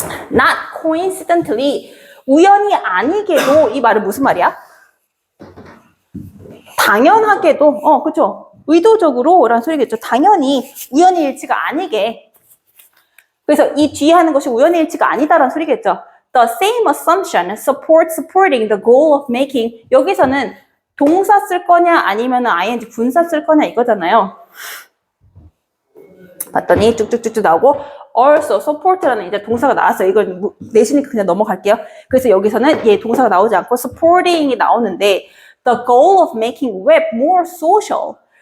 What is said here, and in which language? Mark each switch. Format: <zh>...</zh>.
<en>Not coincidentally,</en> <ko>우연히 아니게도, 이 말은 무슨 말이야? 당연하게도, 그쵸? 의도적으로 라는 소리겠죠. 당연히 우연히 일치가 아니게. 그래서 이 뒤에 하는 것이 우연히 일치가 아니다라는 소리겠죠.</ko> <en>The same assumption supporting the goal of making.</en> <ko>여기서는 동사 쓸 거냐 아니면 ing 분사 쓸 거냐 이거잖아요. 봤더니 쭉쭉쭉쭉 나오고 also support라는 이제 동사가 나왔어요. 이걸 내시니까 그냥 넘어갈게요. 그래서 여기서는 얘 동사가 나오지 않고 supporting이 나오는데</ko> <en>the goal of making web more social.</en>